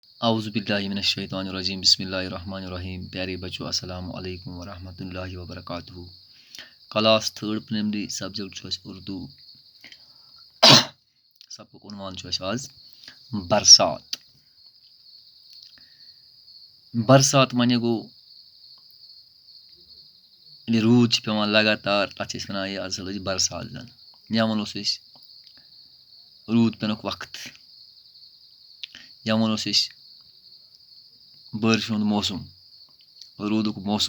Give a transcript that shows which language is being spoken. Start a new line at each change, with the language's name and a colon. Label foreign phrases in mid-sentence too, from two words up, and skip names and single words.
Arabic: اعوذ باللہ من الشیطان الرجیم بسم اللہ الرحمن الرحیم.
Urdu: پیارے بچوں
Arabic: السلام علیکم ورحمۃ اللہ وبرکاتہ.
English: class third primary subject
Kashmiri: چھُ اَسہِ اردو. سبقُک عنوان چھُ اَسہِ آز برسات. برسات معنی گوٚو ییٚلہِ روٗد چھُ پیٚوان لگاتار تَتھ چھِ أسۍ وَنان یہِ اَصٕل ٲسۍ برسات زَن، یا وَنوس أسۍ روٗد پٮ۪نُک وقت، یا وَنوس أسۍ بٲرشہِ ہُنٛد موسم، روٗدُک موسم.